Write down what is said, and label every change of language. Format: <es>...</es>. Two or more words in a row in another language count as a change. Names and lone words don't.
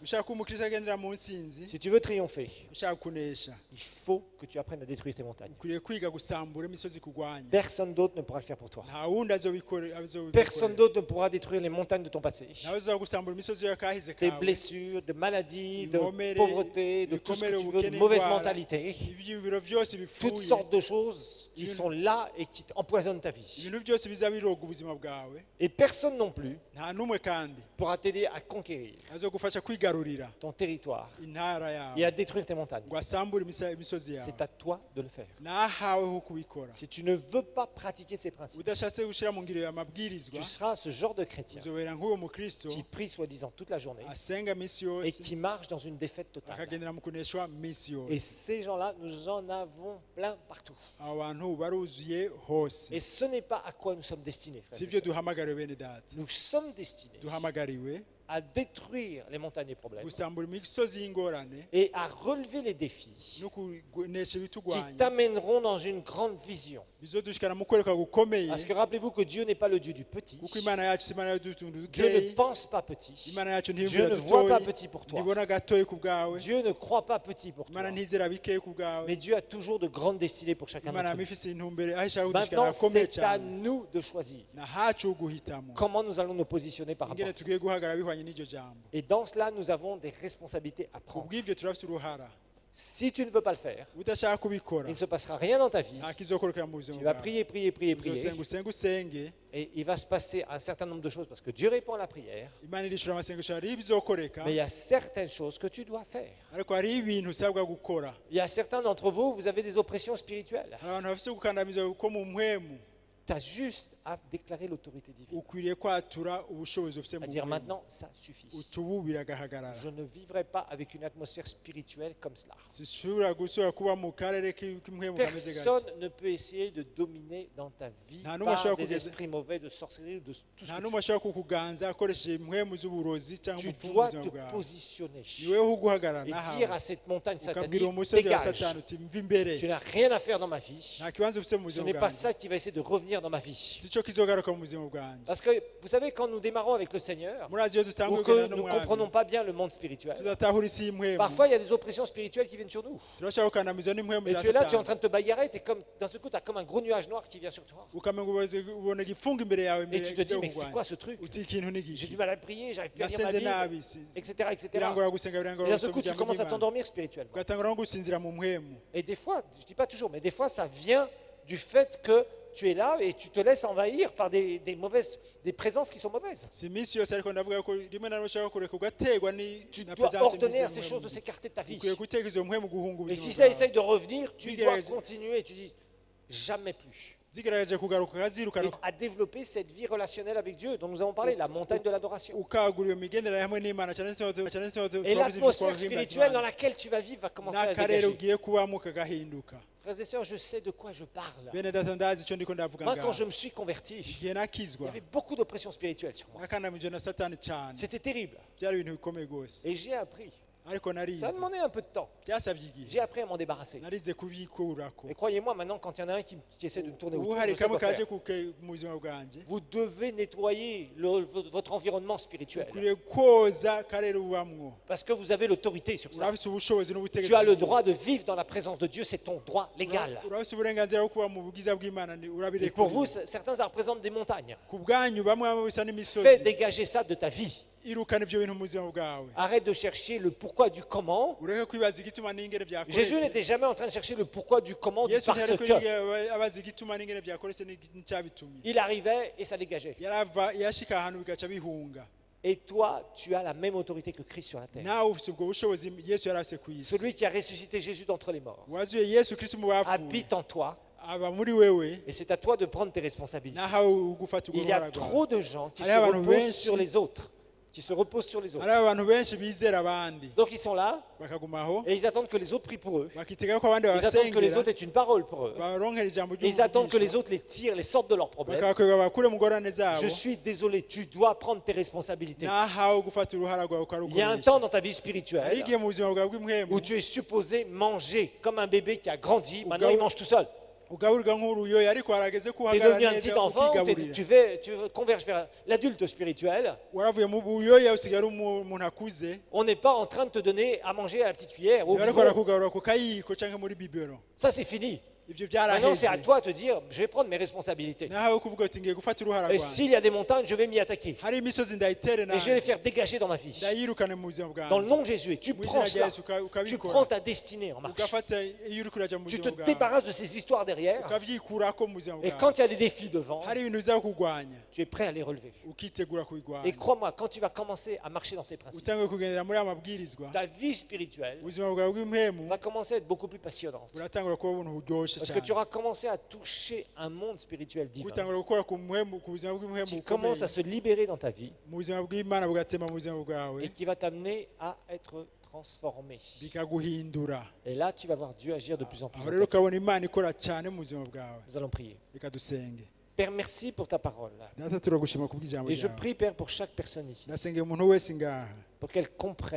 <rn>ushaka umukristo agendera mu ntsinzi</rn> <fr>si tu veux triompher,</fr> <rn>ushaka kunesha</rn> <fr>il faut que tu apprennes à détruire tes montagnes.</fr> <rn>ukwiriye kwiga gusambura imisozi kurwanya</rn> <fr>Personne d'autre ne pourra le faire pour toi.</fr> <rn>nta wundi</rn> <fr>Personne d'autre ne pourra détruire les montagnes de ton passé.</fr> <rn>nawe uza gusambura imisozi y'akahize</rn> <fr>Tes</fr> <rn>kawe</rn> <fr>blessures, de maladies, de</fr> <rn>Inkomere,</rn> <fr>pauvreté, de tout ce que</fr> <rn>ibikomere,</rn> <fr>tu veux, de</fr> <rn>ubukene,</rn> <fr>mauvaise</fr> <rn>indwara,</rn> <fr>mentalité.</fr> <rn>ibyiyumviro byose</rn> <fr>Toutes</fr> <rn>bipfuye</rn> <fr>sortes de choses qui Une- sont là et qui empoisonnent ta vie.</fr> <rn>ibintu byose biza biroga ubuzima bwawe</rn> <fr>Et personne non plus</fr> <rn>nta n'umwe kandi</rn> <fr>pourra t'aider à conquérir</fr> <rn>azogufasha kwigarurira</rn> <fr>ton territoire</fr> <rn>intara</rn> <fr>et</fr> <rn>yawe</rn> <fr>à détruire tes montagnes.</fr> <rn>ngo asambure imisozi yawe</rn> <fr>C'est à toi de le faire.</fr> <rn>nahaweho kubikora</rn> <fr>Si tu ne veux pas pratiquer ces principes,</fr> <rn>udashatse gushyira mu ngiro amabwirizwa</rn> <fr>tu seras ce genre de chrétien</fr> <rn>uzobera nk'uwo mukristo</rn> <fr>qui prie soi-disant toute la journée</fr> <rn>asenga minsi</rn> <fr>et</fr> <rn>yose</rn> <fr>qui marche dans une défaite totale.</fr> <rn>akagendera mu kuneshwa minsi</rn> <fr>Et</fr> <rn>yose</rn> <fr>ces gens-là, nous en avons plein partout.</fr> <rn>abo bantu baruzuye hose</rn> <fr>Et ce n'est pas à quoi nous sommes destinés, frères</fr> <rn>si</rn> <fr>et</fr> <rn>byo</rn> <fr>sœurs.</fr> <rn>duhamagariwe bene data</rn> <fr>Nous sommes destinés</fr> <rn>duhamagariwe</rn> <fr>à détruire les montagnes des problèmes</fr> <rn>gusambura imisozi y'ingorane</rn> <fr>et à relever les défis</fr> <rn>no kunesha</rn> <fr>qui</fr> <rn>ibitugwanya</rn> <fr>t'amèneront dans une grande vision.</fr> <rn>bizodushikana mu kwereka gukomeye</rn> <fr>Parce que rappelez-vous que Dieu n'est pas le Dieu du petit.</fr> <rn>kuko imana yacu si imana y'utuntu</rn> <fr>Dieu ne</fr> <rn>dukeyi</rn> <fr>pense pas petit.</fr> <rn>imana yacu</rn> <fr>Dieu</fr> <rn>ntiyumvira</rn> <fr>ne voit pas</fr> <rn>dutoyi</rn> <fr>petit pour toi.</fr> <rn>ntibona gatoyi ku bwawe</rn> <fr>Dieu ne croit pas petit pour toi.</fr> <rn>imana ntizera bikeyi ku bwawe</rn> <fr>Mais Dieu a toujours de grandes destinées pour chacun</fr> <rn>imana</rn> <fr>d'entre nous.</fr> <rn>yamifise intumbero aho ishaka kudushikana</rn> <fr>Maintenant,</fr> <rn>hakomeye</rn> <fr>c'est à</fr> <rn>cyane</rn> <fr>nous de choisir</fr> <rn>na hacu guhitamo</rn> <fr>comment nous allons nous positionner par rapport</fr> <rn>ingene</rn> <fr>à ça.</fr> <rn>tugiye guhagarara bihwanye n'iryo jambo</rn> <fr>Et dans cela, nous avons des responsabilités à</fr> <rn>ku</rn> <fr>prendre.</fr> <rn>bw'ivyo turafise uruhara</rn> <fr>Si tu ne veux pas le faire,</fr> <rn>udashaka kubikora</rn> <fr>il ne se passera rien dans ta vie.</fr> <rn>nta kizokorokera mu buzima</rn> <fr>Tu vas</fr> <rn>bwawe</rn> <fr>prier, prier, prier, prier.</fr> <rn>uzosenga usenge usenge</rn> <fr>Et il va se passer un certain nombre de choses parce que Dieu répond à la prière.</fr> <rn>imana irishura amasengesho hariho ibizokoreka</rn> <fr>Mais il y a certaines choses que tu dois faire.</fr> <rn>ariko hariho ibintu usabwa gukora</rn> <fr>Il y a certains d'entre vous, vous avez des oppressions spirituelles.</fr> <rn>hari abantu bafise gukandamizwa ko mu mpwemu</rn> <fr>Tu as juste à déclarer l'autorité divine.</fr> <rn>ukwiriye kwatura ubushobozi ufise mu</rn> <fr>À dire</fr> <rn>mpwemu</rn> <fr>maintenant, ça suffit.</fr> <rn>utubu biragahagarara</rn> <fr>Je ne vivrai pas avec une atmosphère spirituelle comme cela.</fr> <rn>zishobora gusubira kuba mu karere k'impwemu kameze gake</rn> <fr>Personne ne peut essayer de dominer dans ta vie</fr> <rn>Nta n'umwe</rn> <fr>par</fr> <rn>ashobora</rn> <fr>des</fr> <rn>kugeza-</rn> <fr>esprits mauvais, de sorcellerie, ou de tout ce</fr> <rn>nta</rn> <fr>que</fr> <rn>n'umwe ashobora kukuganza akoresheje impwemu z'uburozi cyangwa</rn> <fr>tu</fr> <rn>ubupfumu</rn> <fr>dois</fr> <rn>buzima</rn> <fr>te</fr> <rn>bwawe</rn> <fr>positionner</fr> <rn>ni wowe uguhagarara</rn> <fr>et</fr> <rn>nahawe</rn> <fr>dire à cette montagne</fr> <rn>ukabwira</rn> <fr>satanique,</fr> <rn>uwo musozi wa</rn> <fr>dégage.</fr> <rn>satani uti mva imbere</rn> <fr>Tu n'as rien à faire dans ma vie.</fr> <rn>nta kibanza ufite mu</rn> <fr>Ce</fr> <rn>buzima</rn> <fr>n'est pas</fr> <rn>bwanjye</rn> <fr>ça qui va essayer de revenir dans ma vie.</fr> <rn>si cyo kizogaruka mu buzima bwanjye</rn> <fr>Parce que vous savez, quand nous démarrons avec le Seigneur,</fr> <rn>murazi iyo dutanguye</rn> <fr>ou</fr> <rn>kugenda</rn> <fr>que nous ne</fr> <rn>n'umwami</rn> <fr>comprenons pas bien le monde spirituel,</fr> <rn>tudatahura isi y'impwemu</rn> <fr>parfois il y a des oppressions spirituelles qui viennent sur nous.</fr> <rn>turashobora gukandamizwa n'impwemu</rn> <fr>Et</fr> <rn>za</rn> <fr>tu es là, tu es en</fr> <rn>satani</rn> <fr>train de te bagarrer, et comme d'un seul coup, tu as comme un gros nuage noir qui vient sur toi.</fr> <rn>ukamenga ubona igifunga imbere yawe</rn> <fr>Et</fr> <rn>imbere</rn> <fr>tu te dis, mais c'est</fr> <rn>y'ukugwanya</rn> <fr>quoi ce truc?</fr> <rn>uti ikintu ni</rn> <fr>J'ai</fr> <rn>giki</rn> <fr>du mal à prier, j'arrive plus à lire ma</fr> <rn>nasenze</rn> <fr>Bible,</fr> <rn>nabi</rn> <fr>etc. etc.</fr> <rn>birangora gusenga</rn> <fr>Et</fr> <rn>birangora</rn> <fr>d'un seul</fr> <rn>gusoma</rn> <fr>coup, tu</fr> <rn>ijambo</rn> <fr>commences à</fr> <rn>ry'Imana</rn> <fr>t'endormir spirituellement.</fr> <rn>ugatangura no gusinzira mu mpwemu</rn> <fr>Et des fois, je ne dis pas toujours, mais des fois, ça vient du fait que tu es là et tu te laisses envahir par des présences qui sont mauvaises.</fr> <rn>si iminsi yose ariko ndavuga ko rimwe na rimwe ushobora kureka ugategwa</rn> <fr>Tu</fr> <rn>na</rn> <fr>dois</fr> <rn>presence</rn> <fr>ordonner à</fr> <rn>mbi</rn> <fr>ces choses de</fr> <rn>z'impwemu</rn> <fr>s'écarter de ta vie.</fr> <rn>ukwiye guteka izo mpwemu guhunga</rn> <fr>Et si</fr> <rn>ubuzima</rn> <fr>ça</fr> <rn>bwawe</rn> <fr>essaye de revenir, tu Oui, dois je- continuer et tu dis jamais plus.</fr> <rn>zigerageje kugaruka</rn> <fr>et</fr> <rn>akazirukana</rn> <fr>à développer cette vie relationnelle avec Dieu dont nous avons parlé, la montagne de l'adoration.</fr> <rn>ukagura iyo migenderanire hamwe n'Imana cyane cyane</rn> <fr>Et l'atmosphère spirituelle dans laquelle tu vas vivre va commencer à</fr> <rn>n'akarere</rn> <fr>dégager.</fr> <rn>ugiye kubamo kagahinduka.</rn> <fr>Frères et sœurs, je sais de quoi je parle.</fr> <rn>Bene data ndazi icyo ndiko ndavuga</rn> <fr>Moi, quand</fr> <rn>ngaho</rn> <fr>je me suis converti,</fr> <rn>igihe</rn> <fr>il y</fr> <rn>nakizwa</rn> <fr>avait beaucoup d'oppression spirituelle sur moi.</fr> <rn>nakandamijwe na satani cyane</rn> <fr>C'était terrible.</fr> <rn>byari ibintu bikomeye rwose</rn> <fr>Et j'ai appris.</fr> <rn>ariko narize</rn> <fr>Ça a demandé un peu de temps.</fr> <rn>byasabye igihe</rn> <fr>J'ai appris à m'en débarrasser.</fr> <rn>narize kubikurako</rn> <fr>Et croyez-moi, maintenant, quand il y en a un qui essaie de me tourner</fr> <rn>ubu</rn> <fr>autour,</fr> <rn>hari</rn> <fr>je sais quoi</fr> <rn>kamwe kaje</rn> <fr>faire.</fr> <rn>mu buzima bwanjye</rn> <fr>Vous devez nettoyer votre environnement spirituel.</fr> <rn>ukwiriye koza akarere ubamwo</rn> <fr>Parce que vous avez l'autorité sur ça.</fr> <rn>urafise ubushobozi n'ubutegetsi</rn> <fr>Tu as le droit de vivre dans la présence de Dieu, c'est ton droit légal.</fr> <rn>urafise uburenganzira bwo kuba mu bwiza bw'Imana</rn> <fr>Et pour vous, certains, ça représente des montagnes.</fr> <rn>ku bwanyu bamwe bisa</rn> <fr>Fais</fr> <rn>n'imisozi</rn> <fr>dégager ça de ta vie.</fr> <rn>irukana ibyo bintu mu buzima bwawe</rn> <fr>Arrête de chercher le pourquoi du comment.</fr> <rn>ureke kwibaza igituma n'ingene</rn> <fr>Jésus</fr> <rn>byakoretse</rn> <fr>n'était jamais en train de chercher le pourquoi du comment du</fr> <rn>yesu</rn> <fr>parce</fr> <rn>ntiyariko</rn> <fr>que.</fr> <rn>abaza igituma n'ingene byakoretse n'icyabitumye</rn> <fr>Il arrivait et ça dégageait.</fr> <rn>yarava yashika ahantu bigaca bihunga</rn> <fr>Et toi, tu as la même autorité que Christ sur la terre.</fr> <rn>nawe ufise ubwo bushobozi yesu yari afise ku isi</rn> <fr>Celui qui a ressuscité Jésus d'entre les morts</fr> <rn>wazuye yesu kristo mu bapfuye</rn> <fr>habite en toi</fr> <rn>aba muri wewe</rn> <fr>et c'est à toi de prendre tes responsabilités.</fr> <rn>nahawe ugufata ubwo</rn> <fr>Il y a</fr> <rn>ruhara rwawe</rn> <fr>trop de gens qui se</fr> <rn>Allez, abantu</rn> <fr>reposent</fr> <rn>benshi.</rn> <fr>sur les autres. Qui se reposent sur les autres.</fr> <rn>hari abantu benshi bizera abandi</rn> <fr>Donc ils sont là</fr> <rn>bakagumaho</rn> <fr>et ils attendent que les autres prient pour eux.</fr> <rn>bakitega ko abandi</rn> <fr>Ils attendent que les</fr> <rn>babasengera</rn> <fr>autres aient une parole pour eux.</fr> <rn>baronkera ijambo</rn> <fr>Et ils attendent que les</fr> <rn>ry'umugisha</rn> <fr>autres les tirent, les sortent de leurs problèmes.</fr> <rn>bakabakwega bakure mu ngorane zabo</rn> <fr>Je suis désolé, tu dois prendre tes responsabilités.</fr> <rn>nahawe gufata uruhara rwawe</rn> <fr>Il y a un</fr> <rn>ukarukoresha</rn> <fr>temps dans ta vie</fr> <rn>hari</rn> <fr>spirituelle</fr> <rn>igihe mu buzima bwawe bw'imwemu</rn> <fr>où tu es supposé manger comme un bébé qui a grandi. Maintenant, il mange tout seul.</fr> <rn>ugaburirwa nk'uruyoya ariko harageze ko</rn> <fr>Tu es</fr> <rn>uhagarara</rn> <fr>devenu un petit</fr> <rn>neza</rn> <fr>enfant,</fr> <rn>ukigaburira</rn> <fr>tu converges vers l'adulte spirituel.</fr> <rn>waravuye mu buyoya usigara umuntu akuze</rn> <fr>On n'est pas en train de te donner à manger à la petite cuillère. Au</fr> <rn>bariko</rn> <fr>biberon.</fr> <rn>barakugarura ku kayiko cyangwa muri bibero</rn> <fr>Ça, c'est fini.</fr> <rn>ivyo</rn> <fr>Maintenant, c'est</fr> <rn>byaraheze</rn> <fr>à toi de te dire, je vais prendre mes responsabilités.</fr> <rn>nahawe kuvuga uti ngiye gufata uruhara</rn> <fr>Et</fr> <rn>rwanjye</rn> <fr>s'il y a des montagnes, je vais m'y attaquer.</fr> <rn>hari imisozi ndayitere</rn> <fr>Et je vais les</fr> <rn>nawe</rn> <fr>faire dégager dans ma vie.</fr> <rn>ndayirukane mu buzima</rn> <fr>Dans le</fr> <rn>bwanjye</rn> <fr>nom de Jésus. Et tu</fr> <rn>mu</rn> <fr>prends</fr> <rn>izina rya</rn> <fr>cela.</fr> <rn>yesu</rn> <fr>Tu</fr> <rn>ukabikora</rn> <fr>prends ta destinée en marche.</fr> <rn>ugafata iyo uriko uraja mu</rn> <fr>Tu</fr> <rn>buzima</rn> <fr>te</fr> <rn>bwawe</rn> <fr>débarrasses de ces histoires derrière.</fr> <rn>ukavyikurako mu buzima</rn> <fr>Et</fr> <rn>bwawe</rn> <fr>quand il y a des défis devant,</fr> <rn>hari ibintu biza kugwanya</rn> <fr>tu es prêt à les relever.</fr> <rn>ukitegura</rn> <fr>Et</fr> <rn>kubigwanya</rn> <fr>crois-moi, quand tu vas commencer à marcher dans ces principes,</fr> <rn>utanguye kugendera muri aya mabwirizwa</rn> <fr>ta vie spirituelle</fr> <rn>ubuzima bwawe bw'impemu</rn> <fr>va commencer à être beaucoup plus passionnante.</fr> <rn>buratangura kuba ubuntu buryoshe</rn> <fr>Parce que</fr> <rn>cyane</rn> <fr>tu auras commencé à toucher un monde spirituel divin</fr> <rn>butangura gukora ku buzima bw'impemu</rn> <fr>qui</fr> <rn>bukomeye</rn> <fr>commence à se libérer dans ta vie</fr> <rn>mu buzima bw'imana bugatema mu buzima bwawe</rn> <fr>et qui va t'amener à être transformé.</fr> <rn>bikaguhindura</rn> <fr>Et là, tu vas voir Dieu agir de plus en plus.</fr> <rn>aho</rn> <fr>dans</fr> <rn>rero</rn> <fr>ta vie.</fr> <rn>ukabona imana ikora cyane mu buzima bwawe</rn> <fr>Nous allons prier.</fr> <rn>reka dusenge</rn> <fr>Père, merci pour ta parole.</fr> <rn>data turagushima ku bw'ijambo</rn> <fr>Et je</fr> <rn>ryawe</rn> <fr>prie, Père, pour chaque personne ici,</fr> <rn>ndasengera umuntu wese ngaha</rn> <fr>pour qu'elle comprenne</fr>